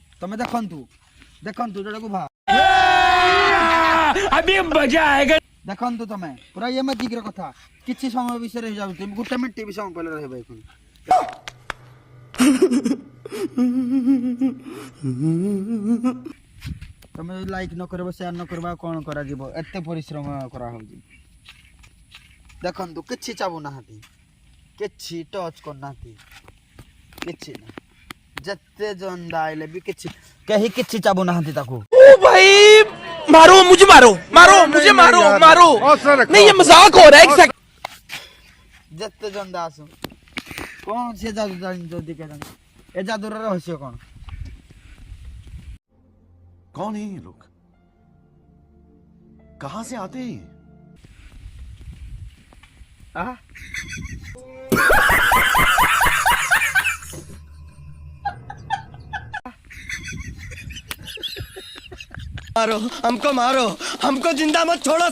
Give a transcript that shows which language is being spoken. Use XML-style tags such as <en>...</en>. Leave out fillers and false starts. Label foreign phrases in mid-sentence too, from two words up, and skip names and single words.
<or>ତମେ ଦେଖନ୍ତୁ ଦେଖନ୍ତୁ ଯୋଉଟାକୁ ଦେଖନ୍ତୁ ତମେ ପୁରା ଇଏ ମେଜିକର କଥା କିଛି ସମୟ ବିଷୟରେ ହେଇଯାଉଛି ଗୋଟେ ମିନିଟ ବି ସମୟ ପହଲେ ରହିବ ଏଖୁଣି ତମେ ଲାଇକ୍ ନ କରିବ ସେୟାର ନ କରିବ କଣ କରାଯିବ ଏତେ ପରିଶ୍ରମ କରାହଉଛି। ଦେଖନ୍ତୁ କିଛି ଚାବୁନାହାନ୍ତି କିଛି ଟଚ୍ କରୁନାହାନ୍ତି କିଛି ନା ଯେତେ ଜନ୍ଦା ଆଇଲେ ବି କିଛି କେହି କିଛି ଚାବୁନାହାନ୍ତି ତାକୁ।</or> <hi>ओ भाई मारो मुझे मारो मारो मुझे मारो मारो नहीं ये मजाक हो रहा है एक सेकंड।</hi> <or>ଯେତେ ଜନ୍ଦା ଆସୁ କଣ ସେ ଯାଦୁ ଯଦି କେଜାଣି ଏ ଯାଦୁର ରହସ୍ୟ କଣ?</or> <hi>कौन है ये लोग? कहां से आते हैं? आह मारो हमको जिंदा मत छोड़ो सालो।</hi>